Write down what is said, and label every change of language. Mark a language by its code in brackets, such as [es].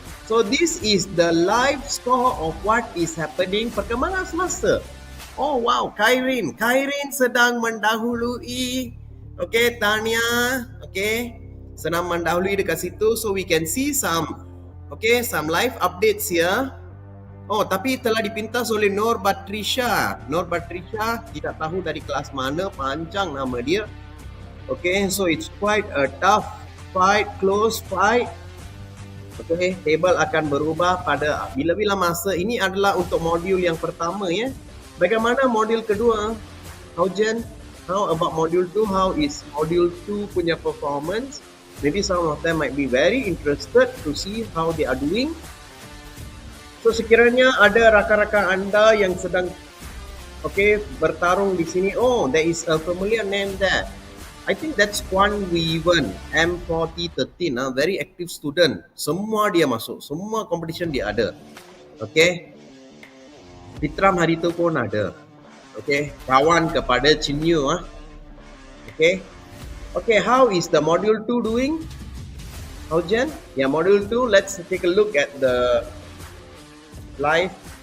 [en] So this is the live score of what is happening [ms] perkembangan semasa. Oh wow, Kairin sedang mendahului. Okay, Tania, okay, sedang mendahului dekat situ. [en] So we can see some live updates here. [ms] Oh, tapi telah dipintas oleh Nur Batrisha. Tidak tahu dari kelas mana, panjang nama dia. [en] Okay, so it's quite a tough fight, close fight. [ms] Okay, table akan berubah pada bila-bila masa. Ini adalah untuk modul yang pertama ya. Bagaimana modul kedua? [en] How Jen? How about module 2? How is module 2 punya performance? Maybe some of them might be very interested to see how they are doing. [ms] So sekiranya ada rakan-rakan anda yang sedang bertarung di sini. [en] Oh, there is a familiar name there. I think that's Kwan Weaven, M4013, very active student. [ms] Semua dia masuk, semua competition dia ada. Okay. Fitram hari tu pun ada. Okay, kawan kepada Chinyu. Okay. [en] Okay, how is the module 2 doing? How Jen? Yeah, module 2, let's take a look at the live.